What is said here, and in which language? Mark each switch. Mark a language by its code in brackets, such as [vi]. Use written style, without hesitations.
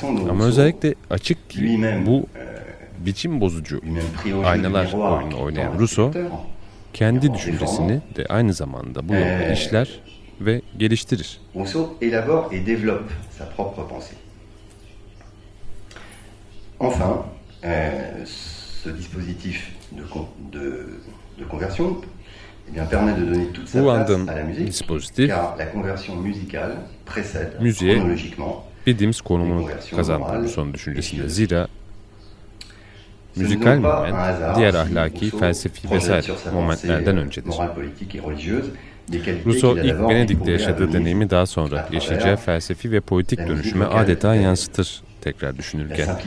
[tr] Ama özellikle açık ki bu biçim bozucu aynalar oyunu oynayan Rousseau kendi düşüncesini de aynı zamanda bu yolda işler ve geliştirir. [fr] Rousseau élabore et développe sa propre pensée. Enfin, ce dispositif de conversion, eh bien, permet de donner toute sa place à la musique, dispositif, car la conversion musicale précède chronologiquement [tr] bildiğimiz konumunu kazandı Rousseau'nun düşüncesinde. Zira müzikal moment, diğer ahlaki, felsefi vesaire momentlerden öncedir. Moral, politik ve religiöz Rousseau ilk Venedik'te yaşadığı deneyimi daha sonra yaşayacağı felsefi ve politik dönüşüme adeta yansıtır tekrar düşünürken.